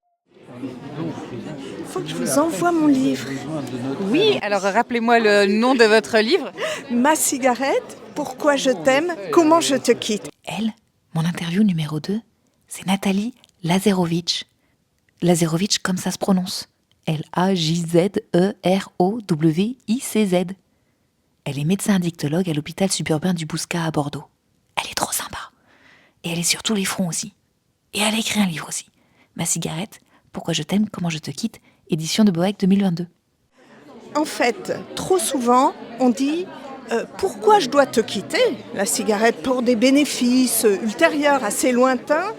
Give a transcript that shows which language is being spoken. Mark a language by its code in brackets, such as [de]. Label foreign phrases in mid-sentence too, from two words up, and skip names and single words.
[fr] Il faut que je vous envoie mon livre. Oui, alors rappelez-moi le nom de votre livre. Ma cigarette, pourquoi je t'aime, comment je te quitte. Elle, mon interview numéro 2, c'est Nathalie Lazarevic. Lazarevic comme ça se prononce. L-A-J-Z-E-R-O-W-I-C-Z. Elle est médecin addictologue à l'hôpital suburbain du Bouscat à Bordeaux. Elle est trop sympa. Et elle est sur tous les fronts aussi. Et elle a écrit un livre aussi. Ma cigarette, pourquoi je t'aime, comment je te quitte, édition de Boec 2022. En fait, trop souvent, on dit pourquoi je dois te quitter, la cigarette, pour des bénéfices ultérieurs, assez lointains.